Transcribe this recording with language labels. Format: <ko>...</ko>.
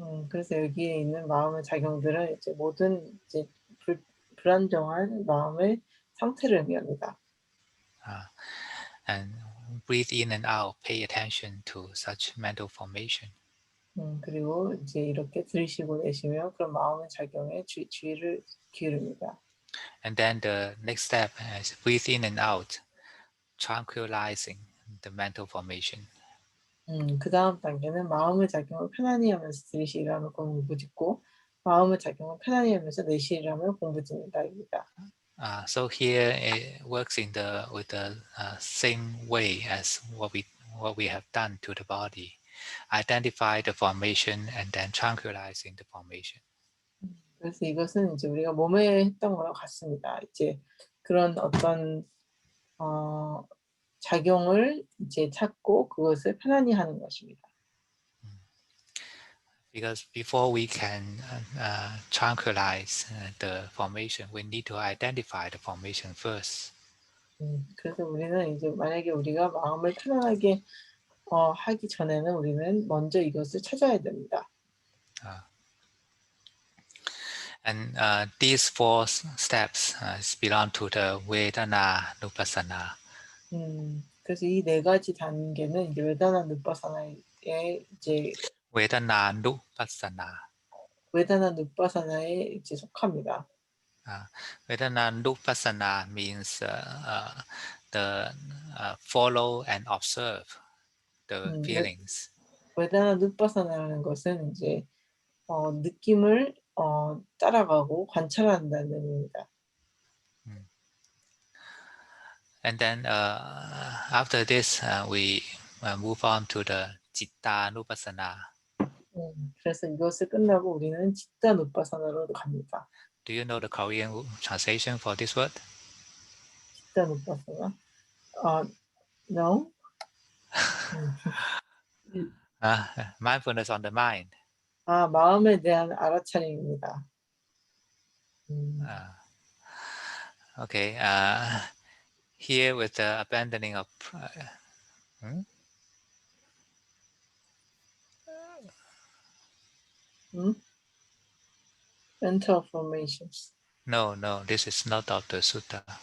<ko>그래서 여기에 있는 마음의 작용들은 이제 모든 이제 불안정한 마음의 상태를 의미합니다.</ko> <en>And breathe in and out, pay attention to such mental formation.</en> <ko>그리고 이제 이렇게 들이쉬고 내쉬며 그런 마음의 작용에 주의를 기울입니다.</ko> <en>And then the next step is breathe in and out, tranquilizing the mental formation.</en> <ko>그 다음 단계는 마음의 작용을 편안히 하면서 들이쉬라며 공부 짓고 마음의 작용을 편안히 하면서 내쉬라며 공부 짓는다입니다.</ko> <en>So here it works with the same way as what we have done to the body. Identify the formation and then tranquilizing the formation.</en> <ko>그래서 이것은 이제 우리가 몸에 했던 거랑 같습니다. 이제 그런 어떤 작용을 이제 찾고 그것을 편안히 하는 것입니다.</ko> <en>Because before we can tranquilize the formation, we need to identify the formation first.</en> <ko>그래서 우리는 이제 만약에 우리가 마음을 편안하게 하기 전에는 우리는 먼저 이것을 찾아야 됩니다.</ko> <en>And these four steps belong to the Vedana Nupassana.</en> <ko>그래서 이 네 가지 단계는 이제 웨다나 누파사나의 이제</ko> <en>Vedana Nupassana.</en> <ko>웨다나 누파사나에 이제 속합니다.</ko> <en>Vedana Nupassana means the follow and observe the feelings.</en> <ko>웨다나 누파사나라는 것은 이제 느낌을 따라가고 관찰한다는 의미입니다.</ko> <en>And then after this, we move on to the Citta Nupassana.</en> <ko>그래서 이것을 끝나고 우리는 지타 누파사나로 갑니다.</ko> <en>Do you know the Korean translation for this word?</en> <ko>지타 누파사나? No.</ko> <en>Mindfulness on the mind.</en> <ko>마음에 대한 알아차림입니다.</ko> <en>Okay. Here with the abandoning of mental formations. No, this is not of the sutta.</en>